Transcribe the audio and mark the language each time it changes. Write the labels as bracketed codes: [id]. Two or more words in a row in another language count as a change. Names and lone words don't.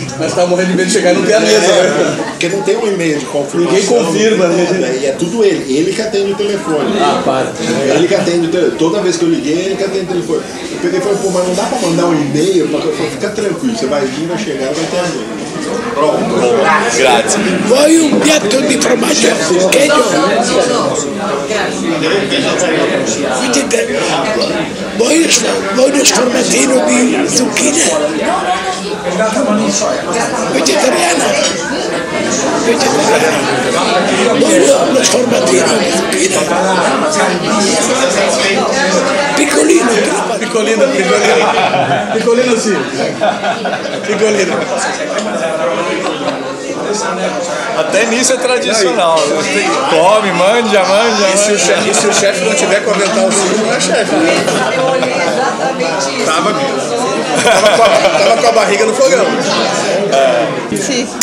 [pt] Nós estamos morrendo de medo de chegar e não ter a mesa, né? Porque não tem um e-mail de confirmação. Ninguém confirma, né? E é tudo ele que atende o telefone. Ah, para. Ele que atende o telefone. Toda vez que eu liguei, ele que atende o telefone. Eu peguei e falei, pô, mas não dá pra mandar um e-mail? Eu falei, fica tranquilo, você vai vir, vai chegar, vai ter a mesa. Pronto. [it] Grazie. Vuoi un piatto di formaggio cheggio? Vuoi uno sformatino di zucchine? Vegetariano? Vuoi uno sformatino di zucchine? Piccolino. Piccolino sì. Piccolino. [pt] Até nisso é tradicional. [it] Come, manja. [pt] E se o chefe não tiver com o avental assim, não é chefe, né? Tava com a barriga no fogão. Sim.